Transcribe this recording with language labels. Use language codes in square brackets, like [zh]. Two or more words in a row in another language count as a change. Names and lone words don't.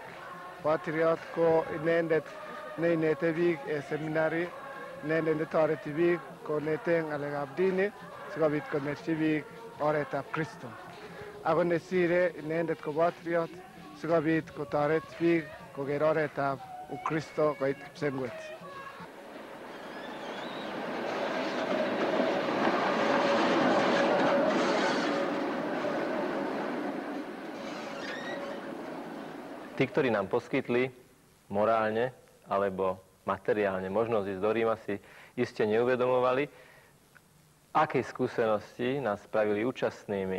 [kln] Patriot ko inendet neinete biik en seminary, inendet netoreti biik konete ng'alekab dini sikobit konerchi biik oretab Kristo. Ako nesire inendet ko patriot sikobit kotoret biik koker oretab Ukristo koit kipsengwet. [sk] Tí, ktorí nám poskytli morálne alebo materiálne možnosť ísť do Ríma, si iste neuvedomovali, akej skúsenosti nás spravili účastnými.